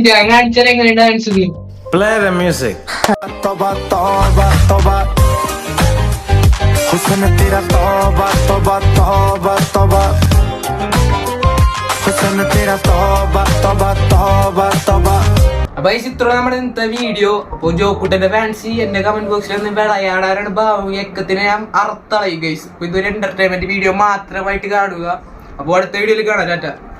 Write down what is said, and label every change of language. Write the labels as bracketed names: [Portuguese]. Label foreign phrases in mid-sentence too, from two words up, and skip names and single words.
[Malayalam] ഞാൻ കാണിച്ചാൽ എങ്ങനെ ഡാൻസ്? [English] Play the music. [Hindi] तौबा, हुसैन तेरा तौबा, हुसैन तेरा तौबा. [Malayalam] അപ്പൊ ഈ ചിത്രം നമ്മുടെ ഇന്നത്തെ വീഡിയോ. അപ്പൊ ജോക്കുട്ടന്റെ ഫാൻസി എന്റെ [English] comment box [Malayalam] ഒന്ന് വിളയാടാനാണ് ഭാവയക്കത്തിനെ ഞാൻ അർത്ഥളയും ഗൈസ്. ഇതൊരു [English] entertainment video [Malayalam] മാത്രമായിട്ട് കാണുക. അപ്പൊ അടുത്ത വീഡിയോയിൽ കാണാം. ടാറ്റ.